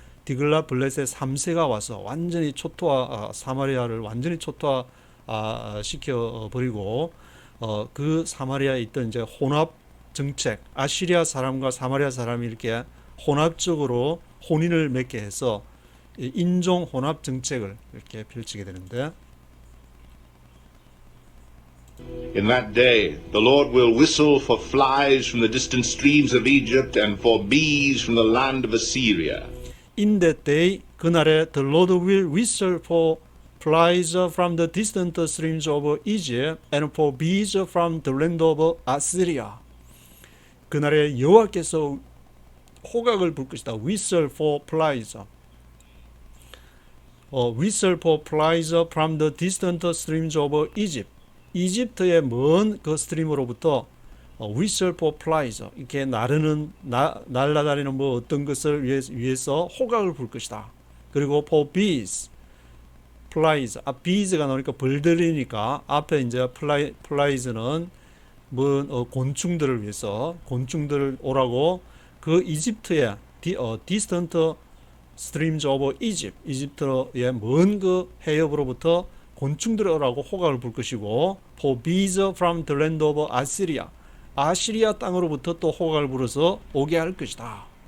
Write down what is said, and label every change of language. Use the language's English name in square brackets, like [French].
[Korean] 디글라 블레셋 3세가 와서 완전히 초토화 사마리아를 완전히 초토화 시켜 버리고 그 사마리아에 있던 이제 혼합 정책, 아시리아 사람과 사마리아 사람이 이렇게 혼합적으로 혼인을 맺게 해서 인종 혼합 정책을 이렇게 펼치게 되는데, [English] In that day, the Lord will whistle for flies from the distant streams of Egypt and for bees from the land of Assyria. In that day, [Korean] 그날에 [English] the Lord will whistle for flies from the distant streams of Egypt and for bees from the land of Assyria. [Korean] 그날에 여호와께서 호각을 불 것이다. [English] Whistle for flies. Whistle for flies from the distant streams of Egypt. [Korean] 이집트의 먼 그 스트림으로부터 [English] whistle for flies [Korean] 이렇게 나르는 날아다니는 뭐 어떤 것을 위해서 호각을 불 것이다. 그리고 for bees, flies, bees가 나오니까 벌들이니까 앞에 이제 flies는 뭐 곤충들을 위해서 곤충들을 오라고 그 이집트의 [English] distant streams of Egypt, [Korean] 이집트의 먼 그 해협으로부터 곤충들을 오라고 호각을 불 것이고, [English] for bees from the land of Assyria, [Korean] 아시리아 땅으로부터 또 호각을 불어서 오게 할 것이다.